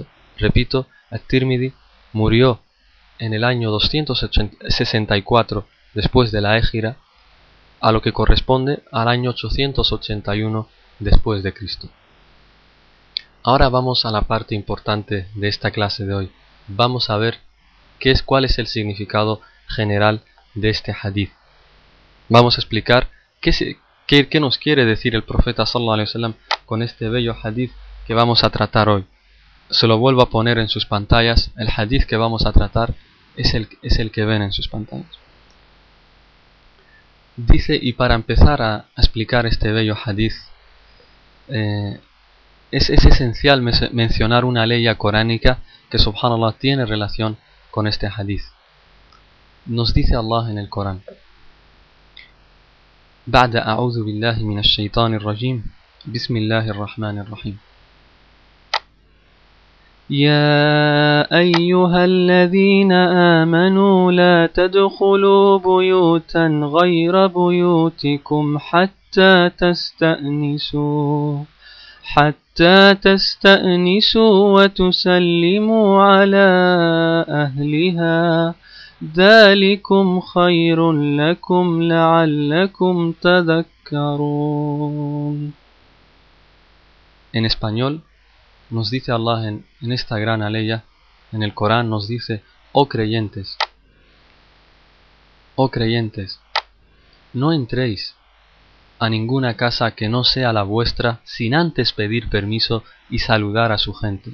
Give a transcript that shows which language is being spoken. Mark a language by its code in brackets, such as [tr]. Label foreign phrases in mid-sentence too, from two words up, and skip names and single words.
[es] Repito, At-Tirmidhi murió en el año 264 después de la Híjra, a lo que corresponde al año 881 después de Cristo. Ahora vamos a la parte importante de esta clase de hoy. Vamos a ver cuál es el significado general de este hadith. Vamos a explicar qué nos quiere decir el profeta [ar] صلى الله عليه وسلم [es] con este bello hadith que vamos a tratar hoy. Se lo vuelvo a poner en sus pantallas. El hadith que vamos a tratar es el que ven en sus pantallas. Dice, y para empezar a explicar este bello hadith, es esencial mencionar una ley coránica que subhanallah tiene relación con este hadith. Nos dice Allah en el Corán: [ar] بعد أعوذ بالله من الشيطان الرجيم بسم الله الرحمن الرحيم يا أيها الذين آمنوا لا تدخلوا بيوتا غير بيوتكم حتى تستأنسوا وتسلموا على أهلها ذلكم خير لكم لعلكم تذكرون. [es] En español nos dice Allah en esta gran aleya, en el Corán nos dice: oh creyentes, no entréis a ninguna casa que no sea la vuestra sin antes pedir permiso y saludar a su gente.